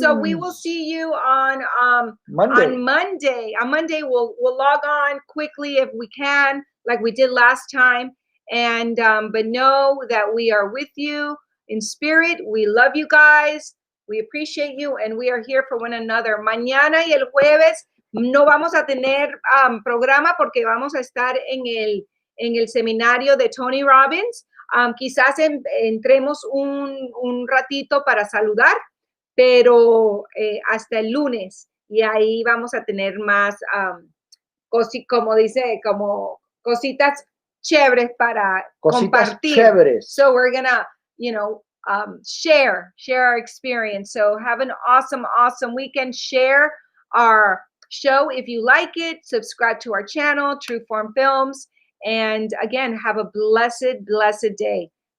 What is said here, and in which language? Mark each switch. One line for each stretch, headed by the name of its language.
English: So we will see you on Monday. On Monday, we'll log on quickly if we can, like we did last time. And but know that we are with you in spirit. We love you guys. We appreciate you, and we are here for one another.
Spanish: Mañana y el jueves no vamos a tener programa porque vamos a estar en el seminario de Tony Robbins. Quizás entremos un ratito para saludar, pero hasta el lunes, y ahí vamos a tener más, como dice, como cositas chéveres para compartir. Chéveres.
English: So we're gonna, share our experience. So have an awesome weekend. Share our show if you like it. Subscribe to our channel, True Form Films. And again, have a blessed day.